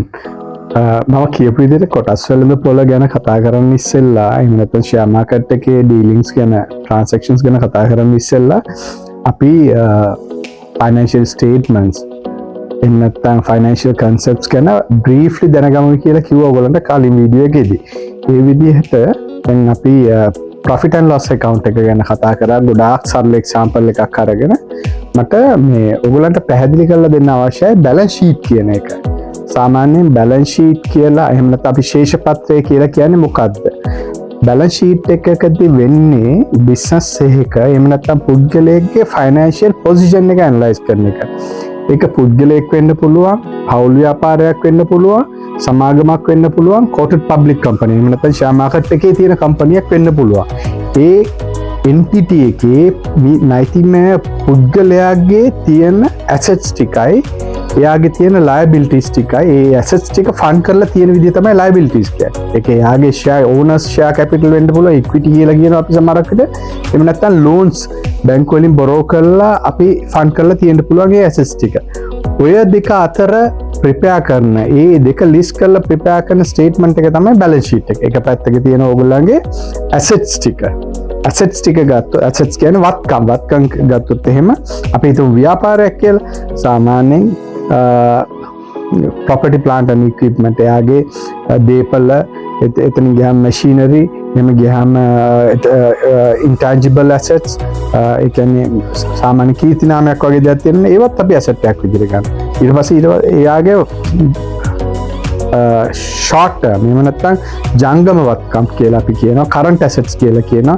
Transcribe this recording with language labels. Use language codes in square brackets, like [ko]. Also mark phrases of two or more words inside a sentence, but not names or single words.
[si] මම කියපු විදිහට කොටස් වලින්ද පොළ ගැන කතා කරන්න ඉස්සෙල්ලා එහෙම නැත්නම් [en] share market [si] එකේ ඩීලින්ග්ස් ගැන ට්‍රාන්සැක්ෂන්ස් ගැන කතා කරන්න ඉස්සෙල්ලා අපි [en] financial statements [si] එහෙම නැත්නම් [en] financial concepts [si] ගැන බ්‍රීෆ්ලි දැනගමු කියලා කිව්වා ඔයගලන්ට කලින් වීඩියෝ එකේදී. ඒ විදිහට දැන් අපි [en] profit and loss account [si] එක ගැන කතා කරා. ගොඩාක් සරල එක්සැම්පල් එකක් අරගෙන මට මේ ඔයගලන්ට පැහැදිලි කරලා දෙන්න අවශ්‍යයි [en] balance sheet [si] කියන එක. සාමාන්‍යයෙන් [en] balance sheet [si] කියලා එහෙම නැත්නම් අපි ශේෂ පත්‍රය කියලා කියන්නේ මොකක්ද? [en] balance sheet [si] එකකදී වෙන්නේ බිස්නස් එකක එහෙම නැත්නම් පුද්ගලයෙක්ගේ [en] financial position [si] එක ඇනලයිස් කරන එක. ඒක පුද්ගලයෙක් වෙන්න පුළුවන්, පෞල් ව්‍යාපාරයක් වෙන්න පුළුවන්, සමාගමක් වෙන්න පුළුවන්, [en] quoted public company [si] එහෙම නැත්නම් [en] share market [si] එකේ තියෙන කම්පැනියක් වෙන්න පුළුවන්. ඒ entity එකේ නෛතිකමය පුද්ගලයාගේ තියෙන assets ටිකයි එයාගේ තියෙන liabilities ටිකයි ඒ assets ටික ෆන්ඩ් කරලා තියෙන විදිහ තමයි liabilities කියන්නේ. ඒක එයාගේ [en] share owners share capital [si] වෙන්න පුළුවන්, equity කියලා කියනවා අපි සමහරකට. එහෙම නැත්නම් loans බැංකු වලින් borrow කරලා අපි ෆන්ඩ් කරලා තියෙන්න පුළුවන් ඒ assets ටික. ඔය දෙක අතර prepare කරන ඒ දෙක list කරලා prepare කරන statement එක තමයි [en] balance sheet [si] එක. එක පැත්තක තියෙන ඕගොල්ලන්ගේ assets ටික. assets ටික ගත්තොත් assets කියන්නේ වත්කම් ගත්තොත් එහෙම අපි හිතමු ව්‍යාපාරයක් කියලා. සාමාන්‍යයෙන් [en] property plant and equipment [si] එයාගේ දේපල එතන ගියාම machinery එහෙම ගියාම [en] intangible assets [si] ඒ කියන්නේ සාමාන්‍ය කීර්ති නාමයක් වගේ දේවල් තියෙන ඒවත් අපි asset එකක් විදිහට ගන්න. ඊට පස්සේ එයාගේ [en] short term [si] එහෙම නැත්නම් ජංගම වත්කම් කියලා අපි කියනවා, [en] current assets [si] කියලා කියනවා.